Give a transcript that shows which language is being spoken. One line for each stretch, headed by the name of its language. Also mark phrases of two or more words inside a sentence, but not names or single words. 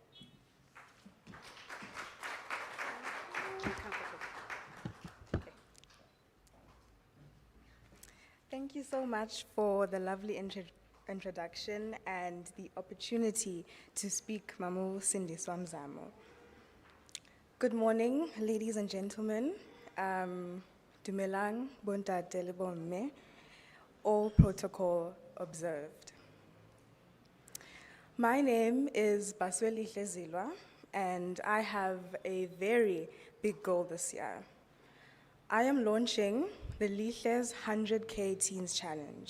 English: Thank you so much for the lovely introduction and the opportunity to speak Mamu Sindiswa Mzamo. Good morning, ladies and gentlemen.
Southern Sotho: Dumelang, bontate le bomme,
English: all protocol observed. My name is Basweli Zilwa, and I have a very big goal this year. I am launching the Lihle's 100K Teens Challenge.